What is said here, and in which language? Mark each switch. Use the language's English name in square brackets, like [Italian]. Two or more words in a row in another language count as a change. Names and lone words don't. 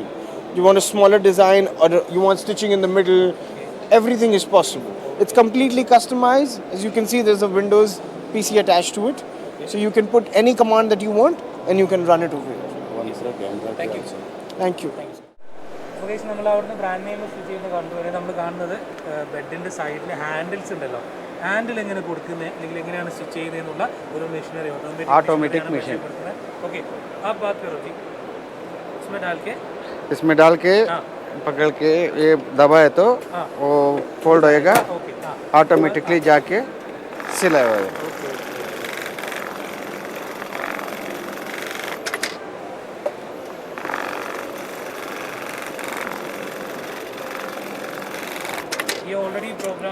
[English] You want a smaller design or you want stitching in the middle, everything is possible. It's completely customized. As you can see, there's a Windows PC attached to it. So you can put any command that you want and you can run it over here. Thank you. Thank you. [Malayalam] ഉപദേശം നമ്മൾ അവിടുന്ന് [English] brand name stitch [Malayalam] ചെയ്യുന്നത് കണ്ടുവരെ നമ്മൾ കാണുന്നത് ബെഡിൻ്റെ സൈഡിന് ഹാൻഡിൽസ് ഉണ്ടല്ലോ, ഹാൻഡിൽ എങ്ങനെ കൊടുക്കുന്നത് അല്ലെങ്കിൽ എങ്ങനെയാണ് സ്റ്റിച്ച് ചെയ്യുന്നതെന്നുള്ള ഒരു മെഷീനറി [English] automatic machine. [Hindi] ओके आप बात करो जी. इसमें डाल के पकड़ के ये दबाए तो वो फोल्ड होएगा, ऑटोमेटिकली जाके सिलाई होएगा. [English] ये already program